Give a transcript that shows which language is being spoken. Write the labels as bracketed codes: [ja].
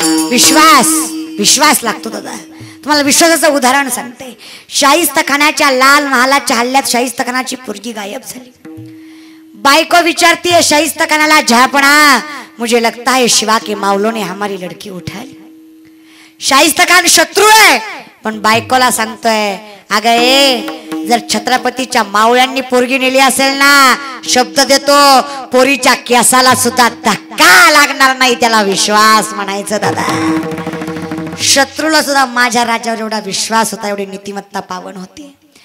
[mr] विश्वास विश्वास लागतो दादा. तुम्हाला विश्वासाचं उदाहरण सांगते. शाहिस्तेखानाच्या लाल महालाच्या हल्ल्यात शाहिस्तेखानाची पोरगी गायब झाली. बायको विचारती शाहिस्तेखानाला, [hi] झापना मुझे लगता है शिवा के मावलों ने हमारी लड़की उठा ली. [mr] शाहिस्तेखान शत्रू आहे पण बायकोला सांगतोय, अगं जर छत्रपतीच्या मावळ्यांनी पोरगी नेली असेल ना, शब्द देतो पोरीच्या केसाला सुद्धा धक्का लागणार नाही. त्याला विश्वास म्हणायचं दादा. शत्रूला सुद्धा माझ्या राजावर एवढा विश्वास होता, एवढी नीतिमत्ता पावन होती.